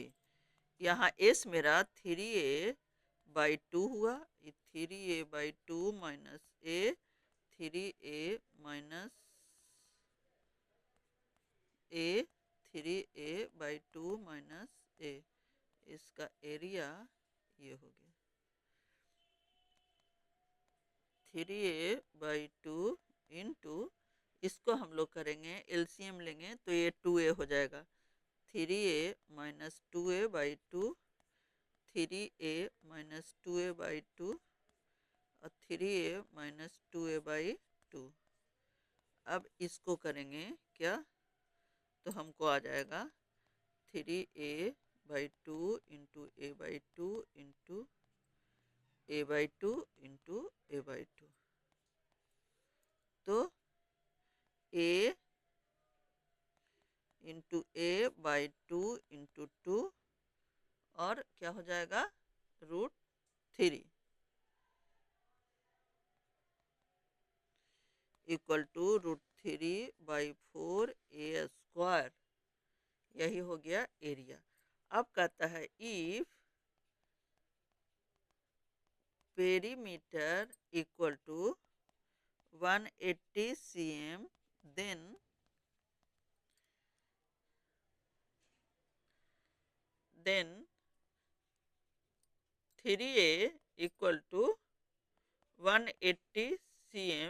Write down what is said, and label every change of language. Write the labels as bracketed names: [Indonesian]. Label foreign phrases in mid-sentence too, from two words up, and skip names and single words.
[Hindi] यहाँ एस मेरा 3a बाई टू हुआ, 3a/2 माइनस ए, 3a ए, 3a/2 माइनस ए। इसका एरिया ये हो गया 3a/2 इंटू, इसको हम लोग करेंगे एलसीएम लेंगे तो ये 2a हो जाएगा। 3a-2a/2, 3a-2a/2 और 3a-2a/2। अब इसको करेंगे क्या, तो हमको आ जाएगा 3a/2 इंटू a/2 इंटू a/2 इंटू a/2। तो a इंटू a/2 इंटू 2 और क्या हो जाएगा √3 [English] equal to [Hindi] √3/4a²। यही हो गया एरिया। अब कहता है [English] if perimeter equal to 180 cm then 3a equal to 180 cm.